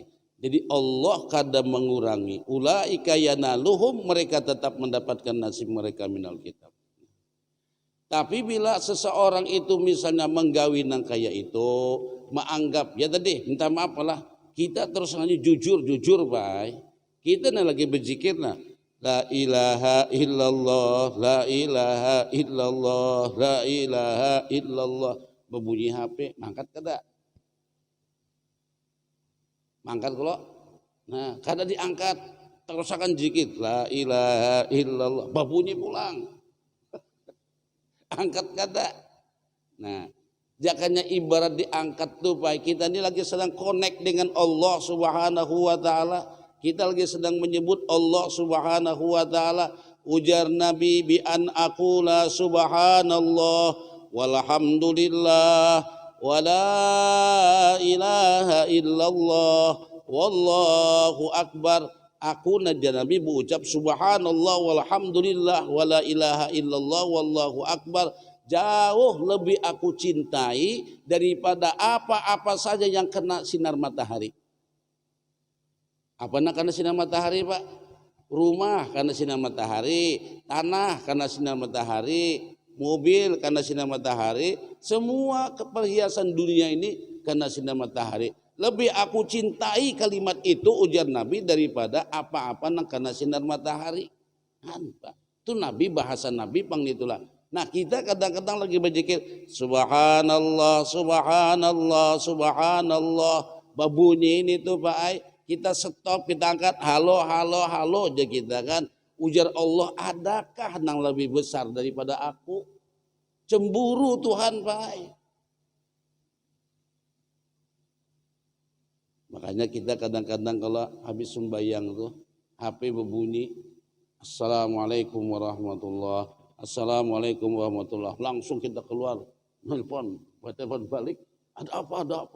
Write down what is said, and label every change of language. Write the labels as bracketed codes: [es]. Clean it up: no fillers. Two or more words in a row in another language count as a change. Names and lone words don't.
[id] Jadi Allah kada mengurangi. [ar] أولئك ينالهم, [id] mereka tetap mendapatkan nasib mereka [ar] من الكتاب. [bjn] Tapi bila seseorang itu misalnya menggawi nang kaya itu, menganggap ya tadi minta maaf lah, kita terus aja jujur Pak Ai. [id] Kita nih lagi berzikir nah, [ar] لا إله إلا الله لا إله إلا الله لا إله إلا الله. [bjn] Berbunyi HP, mangkat kada? Mangkat kalau, nah kada diangkat, terus akan zikir, [ar] لا إله إلا الله, [bjn] berbunyi pulang. Angkat kada? Nah, jakanya ibarat diangkat tuh Pak, [id] kita ini lagi sedang connect dengan Allah [ar] سبحانه وتعالى. [id] Kita lagi sedang menyebut Allah [ar] سبحانه وتعالى. Ujar Nabi بأن أقول سبحان الله والحمد لله ولا إله إلا الله والله أكبر. [id] Aku naja Nabi berucap [ar] سبحان الله والحمد لله ولا إله إلا الله والله أكبر. [id] Jauh lebih aku cintai daripada apa-apa saja yang kena sinar matahari. Apa nak kena sinar matahari Pak? Rumah karena sinar matahari, tanah karena sinar matahari, mobil karena sinar matahari, semua perhiasan dunia ini karena sinar matahari. Lebih aku cintai kalimat itu ujar Nabi daripada apa-apa yang karena sinar matahari. [bjn] Itu Nabi, bahasa Nabi pang itulah. [id] Nah kita kadang-kadang lagi berzikir [ar] سبحان الله سبحان الله سبحان الله. [bjn] Babunyi ini tuh Pak Ai, kita stop, kita angkat halo, halo, halo aja kita kan. [id] Ujar Allah, adakah yang lebih besar daripada aku? Cemburu Tuhan Pak Ai. Makanya kita kadang-kadang kalau habis sembahyang tuh HP berbunyi [ar] السلام عليكم ورحمة الله السلام عليكم ورحمة الله, [id] langsung kita keluar nelpon, telepon balik, ada apa?